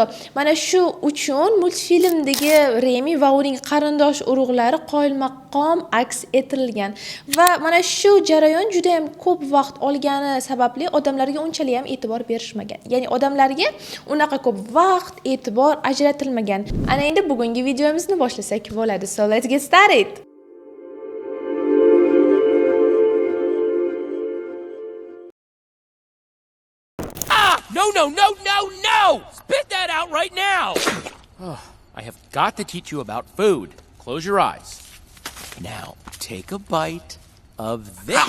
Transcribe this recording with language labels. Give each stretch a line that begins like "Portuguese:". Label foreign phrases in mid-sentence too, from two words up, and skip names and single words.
Uzbek: Mana shu uchun multfilmdagi Remi va uning qarindosh urug'lari qoyilmaqom aks ettirilgan. Va mana shu jarayon juda ham ko'p vaqt olgani sababli odamlarga unchalik ham e'tibor berishmagan. Ya'ni odamlarga unaqa ko'p vaqt, e'tibor ajratilmagan. Ana endi bugungi videomizni boshlasak bo'ladi.
English: So let's get started. No! Spit that out right now! Oh, I have got to teach you about food. Close your eyes. Now, take a bite of this.